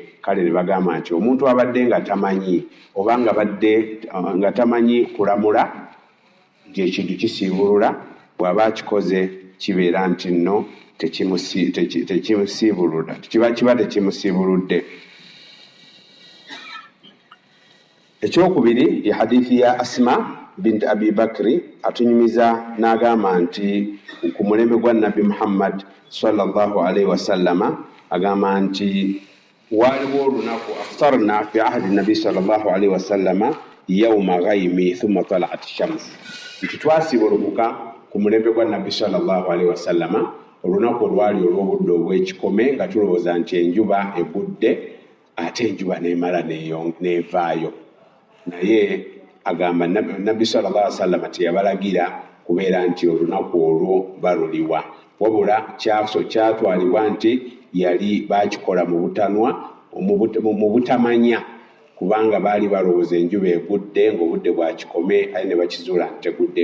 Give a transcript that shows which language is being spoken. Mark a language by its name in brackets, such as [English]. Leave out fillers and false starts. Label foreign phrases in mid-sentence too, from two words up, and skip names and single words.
[Ganda] Kale ne bagamba nti omuntu abadde nga tamanyi oba nga badde nga tamanyi kulamula nti ekintu kisiibulula, bw'aba akikoze kibeera nti nno tekimusiibulula, kiba tekimusiibuludde. Ekyokubiri ye hadithi ya Asma bint Abi Bakri atunyumiza n'agamba nti ku mulembe gwa [Arabic] Nabi Muhammad صلى الله عليه وسلم [Ganda] agamba nti waliwo olunaku [Arabic] أفطرنا في عهد النبي صلى الله عليه وسلم يوم غيم ثم طلعت الشمس, [Ganda] nti twasibulukuka ku mulembe gwa Nabi [Arabic] صلى الله عليه وسلم [Ganda] olunaku olwali olw'obudde obw'ekikome nga tulowooza nti enjuba egudde ate enjuba n'emala n'evaayo. Naye agamba Nabbi [Arabic] صلى الله عليه وسلم [Ganda] teyabalagira kubeera nti olunaku olwo baluliwa, wabula kyatwalibwa nti yali bakikola mu butanwa mu butamanya, kubanga baali balowooza enjuba egudde ng'obudde bwa kikome aye ne bakizuula tegudde.